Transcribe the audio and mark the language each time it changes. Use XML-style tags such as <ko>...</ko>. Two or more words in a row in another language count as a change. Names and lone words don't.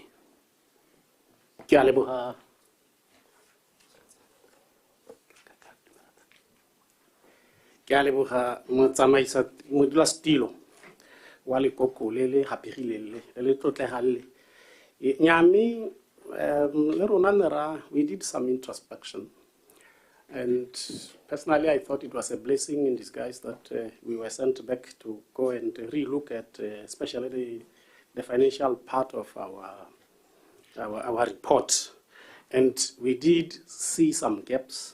<tn>Ke a leboga motsamaisa modulasetilo wa lekoko le le gapegileng le tlotlegang le nyame le rona</tn> <en>we did some introspection, and personally I thought it was a blessing in disguise that we were sent back to go and relook at especially the financial part of our report, and we did see some gaps.</en>